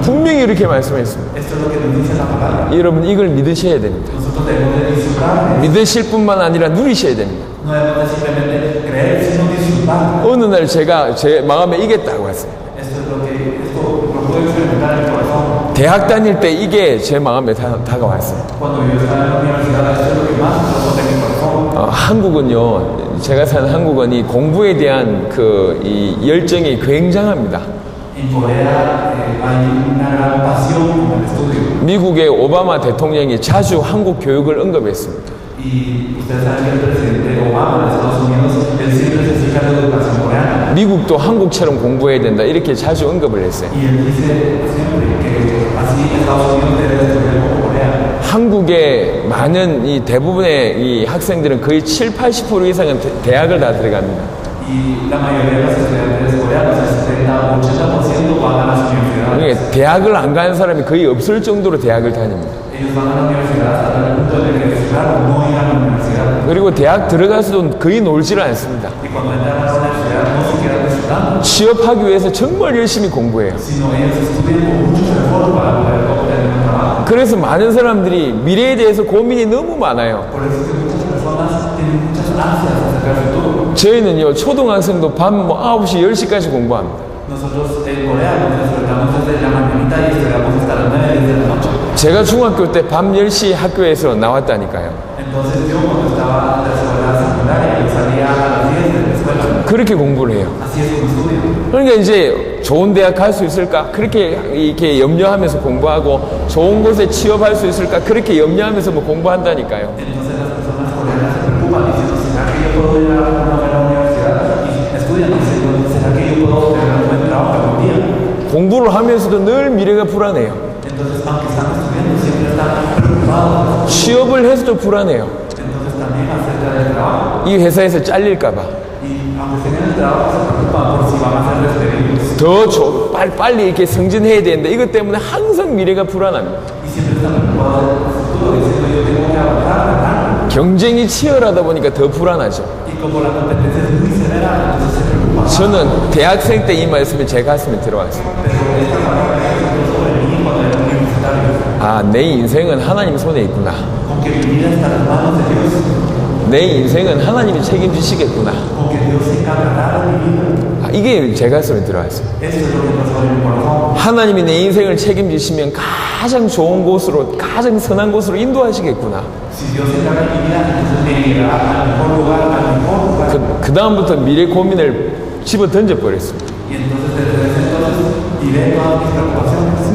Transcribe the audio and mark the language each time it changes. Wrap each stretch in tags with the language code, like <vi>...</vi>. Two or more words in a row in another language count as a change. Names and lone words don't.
<ko>분명히 이렇게 말씀했습니다.</ko> <es>Esto es lo que nos dice la palabra.</es> <ko>여러분 이걸 믿으셔야 됩니다.</ko> <es>Nosotros debemos de disfrutar.</es> <ko>믿으실 뿐만 아니라 누리셔야 됩니다.</ko> <es>No debemos de simplemente creer, sino disfrutar.</es> <ko>어느 날 제가 제 마음에 이겼다고 했어요.</ko> <es>Esto lo puedo experimentar en el corazón.</es> <ko>대학 다닐 때 이게 제 마음에 다가왔어요.</ko> <es>Cuando yo estaba en la universidad, esto es lo que más me en mi corazón.</es> <ko>한국은요, 제가 사는 한국은 이 공부에 대한 이 열정이 굉장합니다.</ko> <es>En Corea hay una gran pasión por el estudio.</es> <ko>미국의 오바마 대통령이 자주 한국 교육을 언급했습니다.</ko> <es>Y ustedes saben que el presidente Obama de Estados Unidos, él siempre se fija en la educación coreana.</es> <ko>미국도 한국처럼 공부해야 된다 이렇게 자주 언급을 했어요.</ko> <es>Y él dice siempre que así Estados Unidos debe estudiar como Corea.</es> <ko>한국의 많은 이 대부분의 이 학생들은 거의 70-80% 이상은 대학을 다 들어갑니다.</ko> <es>Y la mayoría de los estudiantes coreanos, el 70-80% van a las universidades.</es> <ko>그러니까 대학을 안 가는 사람이 거의 없을 정도로 대학을 다닙니다.</ko> <es>Ellos van a la universidad hasta el punto de que, claro, no ir a la universidad.</es> <ko>그리고 대학 들어가서도 거의 놀지를 않습니다.</ko> <es>Y cuando entran a la universidad no se quedan disfrutando,</es> <ko>취업하기 위해서 정말 열심히 공부해요.</ko> <es>sino ellos estudian con mucho esfuerzo para poder obtener un trabajo.</es> <ko>그래서 많은 사람들이 미래에 대해서 고민이 너무 많아요.</ko> <es>Por eso es que muchas personas tienen muchas ansias acerca del futuro.</es> <ko>저희는요, 초등학생도 밤 9시, 10시까지 공부합니다.</ko> <es>Nosotros en Corea nos despertamos desde la mañanita y esperamos hasta las 9 de la noche.</es> <ko>제가 중학교 때 밤 10시 학교에서 나왔다니까요.</ko> <es>Entonces yo cuando estaba en la escuela secundaria, yo salía a las 10 de la escuela.</es> <ko>그렇게 공부를 해요.</ko> <es>Así es como estudio.</es> <ko>그러니까 이제 좋은 대학 갈 수 있을까? 그렇게 이렇게 염려하면서 공부하고 좋은 곳에 취업할 수 있을까? 그렇게 염려하면서 뭐 공부한다니까요.</ko> <es>Entonces las personas coreanas se preocupan diciendo, ¿será que yo puedo ir a una buena universidad? Y estudian diciendo, ¿será que yo puedo obtener un buen trabajo algún día?</es> <ko>공부를 하면서도 늘 미래가 불안해요.</ko> <es>Entonces, aunque están estudiando, siempre están preocupados.</es> <ko>취업을 해서도 불안해요.</ko> <es>Entonces también acerca del trabajo.</es> <ko>이 회사에서 잘릴까봐.</ko> <es>Y aunque estén en el trabajo, se preocupan por si van a ser despedidos.</es> <ko>더 빨리 이렇게 승진해야 되는데 이것 때문에 항상 미래가 불안합니다.</ko> <es>Y siempre están preocupados del futuro, diciendo, yo tengo que avanzar, ¿verdad?</es> <ko>경쟁이 치열하다 보니까 더 불안하죠.</ko> <es>Y como la competencia es muy severa, entonces se preocupan.</es> <ko>저는 대학생 때 이 말씀이 제 가슴에 들어왔어요.</ko> <es>Pero esta palabra es sobre mí cuando era universitario.</es> <ko>아, 내 인생은 하나님 손에 있구나.</ko> <es>Con que mi vida está en las manos de Dios.</es> <ko>내 인생은 하나님이 책임지시겠구나.</ko> <es>Con que Dios se encargará de mi vida.</es> <ko>아, 이게 제 가슴에 들어왔어요.</ko> <es>Esto es lo que pasó en mi corazón.</es> <ko>하나님이 내 인생을 책임지시면 가장 좋은 곳으로, 가장 선한 곳으로 인도하시겠구나.</ko> <es>Si Dios se encarga de mi vida, entonces me llevará al mejor lugar, al mejor lugar.</es> <ko>그 다음부터 미래 고민을 집어 던져버렸습니다.</ko> <es>Y entonces desde ese entonces tiré todas mis preocupaciones.</es>